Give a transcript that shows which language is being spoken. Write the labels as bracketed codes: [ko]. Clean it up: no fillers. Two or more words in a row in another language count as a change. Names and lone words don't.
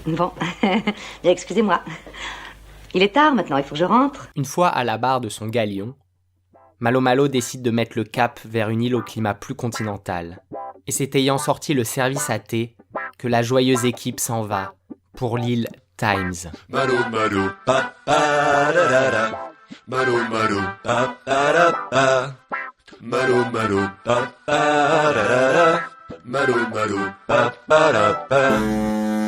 [fr] Bon, excusez-moi. Il est tard maintenant, il faut que je rentre. Une fois à la barre de son galion, Malo Malo décide de mettre le cap vers une île au climat plus continental. Et c'est ayant sorti le service à thé que la joyeuse équipe s'en va pour l'île Times. Malo malo pa pa da da da. Malo malo pa pa da pa. Malo malo pa pa da da da. Malo malo pa pa da pa.